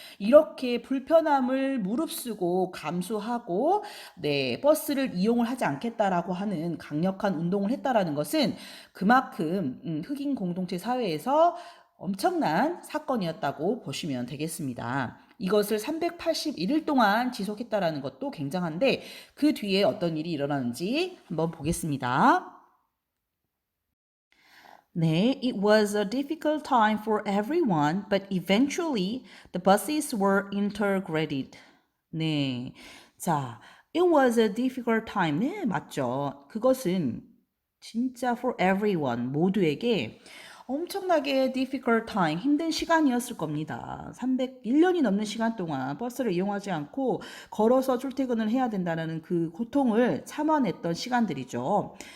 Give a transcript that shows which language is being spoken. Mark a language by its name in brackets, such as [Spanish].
[Korean] 이렇게 불편함을 무릅쓰고 감수하고 네, 버스를 이용을 하지 않겠다라고 하는 강력한 운동을 했다라는 것은 그만큼 흑인 공동체 사회에서 엄청난 사건이었다고 보시면 되겠습니다. 이것을 381일 동안 지속했다라는 것도 굉장한데 그 뒤에 어떤 일이 일어나는지 한번 보겠습니다. [English] 네, it was a difficult time for everyone, but eventually the buses were integrated. 네, 자, it was a difficult time. [Korean] 네, 맞죠. 그것은 진짜 [English] for everyone, [Korean] 모두에게 엄청나게 [English] difficult time, [Korean] 힘든 시간이었을 겁니다. 301년이 넘는 시간 동안 버스를 이용하지 않고 걸어서 출퇴근을 해야 된다는 그 고통을 참아냈던 시간들이죠.